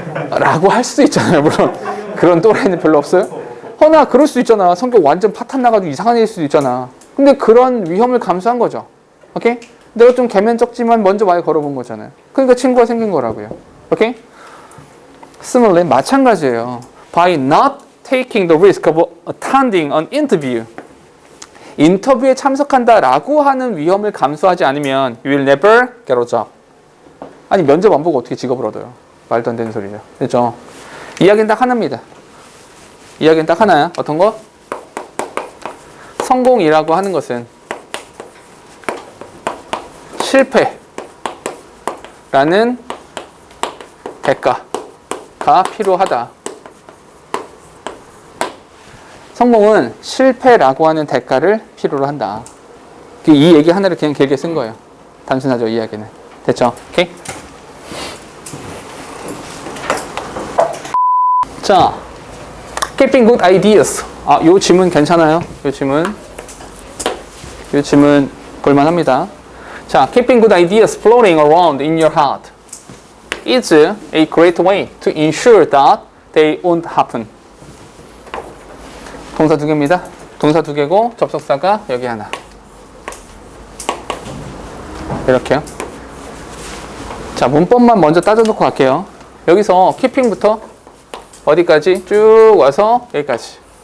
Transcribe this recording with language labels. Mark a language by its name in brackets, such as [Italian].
[Korean] 라고 할 수도 있잖아요. 물론 그런 또래는 별로 없어요. 허나 그럴 수도 있잖아. 성격 완전 파탄 나가지고 이상한 애일 수도 있잖아. 근데 그런 위험을 감수한 거죠. 오케이? 내가 좀 개면적지만 먼저 말 걸어본 거잖아요. 그러니까 친구가 생긴 거라고요. 오케이? [English] Similarly, [Korean] 마찬가지예요. [English] By not taking the risk of attending an interview, [Korean] 인터뷰에 참석한다라고 하는 위험을 감수하지 않으면 [English] you will never get a job. [Korean] 아니 면접 안 보고 어떻게 직업을 얻어요? 말도 안 되는 소리죠. 그렇죠? 이야기는 딱 하나입니다. 이야기는 딱 하나야. 어떤 거? 성공이라고 하는 것은 실패라는 대가가 필요하다. 성공은 실패라고 하는 대가를 필요로 한다. 이 얘기 하나를 그냥 길게 쓴 거예요. 단순하죠, 이 이야기는. 됐죠? 오케이? 자, [English] keeping good ideas. [Korean] 요 질문 괜찮아요? 요 질문 볼만합니다. [English] 자, keeping good ideas floating around in your heart is a great way to ensure that they won't happen. [Korean] 동사 두 개입니다. 동사 두 개고 접속사가 여기 하나. 이렇게요. 자, 문법만 먼저 따져놓고 갈게요. 여기서 keeping부터 어디까지? 쭉 와서 여기까지.